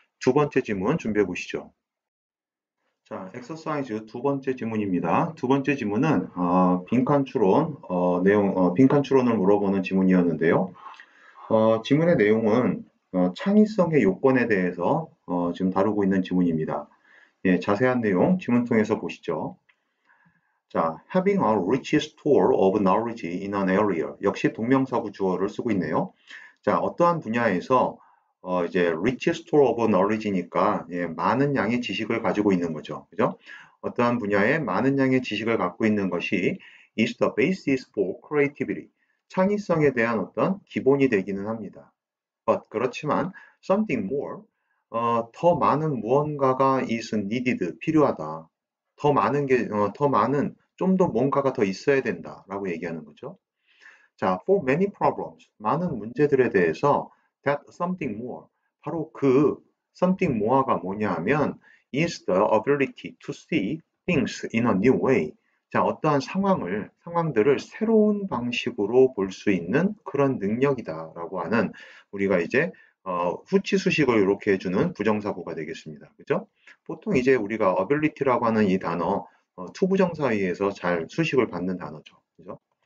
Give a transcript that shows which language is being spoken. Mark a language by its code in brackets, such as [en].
[ko] 두 번째 지문 준비해 보시죠. 자, 엑서사이즈 두 번째 지문입니다. 두 번째 지문은 빈칸 추론 빈칸 추론을 물어보는 지문이었는데요. 지문의 내용은 창의성의 요건에 대해서 지금 다루고 있는 지문입니다. 예, 자세한 내용 지문 통해서 보시죠. [en] 자, having a rich store of knowledge in an area. [ko] 역시 동명사구 주어를 쓰고 있네요. 자, 어떠한 분야에서 이제 [en] rich store of knowledge [ko] 니까 많은 양의 지식을 가지고 있는 거죠. 그죠? 어떠한 분야에 많은 양의 지식을 갖고 있는 것이 [en] is the basis for creativity. [ko] 창의성에 대한 어떤 기본이 되기는 합니다. 그렇지만 [en] something more, [ko] 더 많은 무언가가 [en] is needed, [ko] 필요하다. 더 많은 좀 더 뭔가가 더 있어야 된다라고 얘기하는 거죠. [en] 자, for many problems, [ko] 많은 문제들에 대해서 [en] that something more, [ko] 바로 그 [en] something more가 [ko] 뭐냐 하면 [en] is the ability to see things in a new way. [ko] 자, 어떠한 상황들을 새로운 방식으로 볼 수 있는 그런 능력이다라고 하는 우리가 이제 후치 수식을 이렇게 해주는 부정사구가 되겠습니다. 그죠? 보통 이제 우리가 ability라고 하는 이 단어 투부정사 의해서 잘 수식을 받는 단어죠. 그죠?